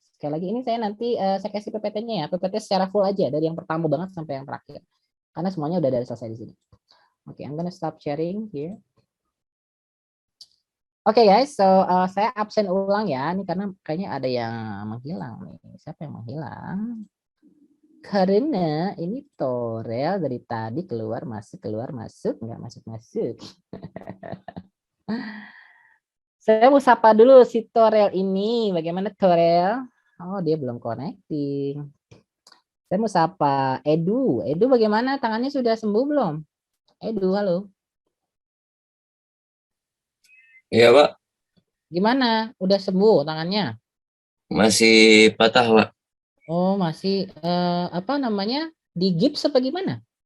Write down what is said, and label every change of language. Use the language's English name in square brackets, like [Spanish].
[Indonesian] Sekali lagi ini saya nanti saya kasih PPT-nya ya, PPT secara full aja dari yang pertama banget sampai yang terakhir. Karena semuanya udah dari selesai di sini. [English] Oke, I'm gonna stop sharing here. [Indonesian] Oke guys, so saya absen ulang ya, ini karena kayaknya ada yang menghilang nih. Siapa yang menghilang? Karena ini Torel dari tadi keluar masuk, nggak masuk. Saya mau sapa dulu si Torel ini. Bagaimana Torel? Oh, dia belum connecting. Saya mau sapa Edu. Edu bagaimana? Tangannya sudah sembuh belum? Edu, halo. Iya, Pak. Gimana? Udah sembuh tangannya? Masih patah, Pak. Oh, masih apa namanya? Di gips apa gimana?